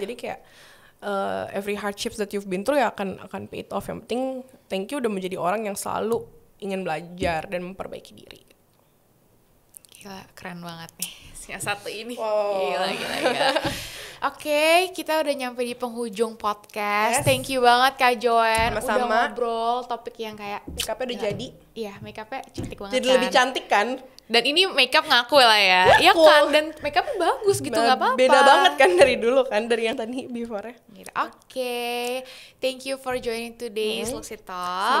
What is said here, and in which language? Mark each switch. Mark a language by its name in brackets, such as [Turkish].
[Indonesian] Jadi kayak [English] every hardships that you've been through [Indonesian] ya akan [English] pay it off. [Indonesian] Yang penting thank you udah menjadi orang yang selalu ingin belajar dan memperbaiki diri. Gila, keren banget nih yang satu ini. Wow. Gila. Oke, kita udah nyampe di penghujung podcast. Thank you banget Kak Joanne. Sama-sama. Udah ngobrol topik yang kayak Makeupnya udah jadi. Iya, makeupnya cantik banget Jadi kan. lebih cantik kan? Dan ini makeup ngaku lah ya. Iya kan? Dan makeupnya bagus gitu, nggak apa-apa. Beda banget kan dari dulu kan, dari yang tadi before-nya. Gitu. Oke. [English] Thank you for joining today's Luxy Talk.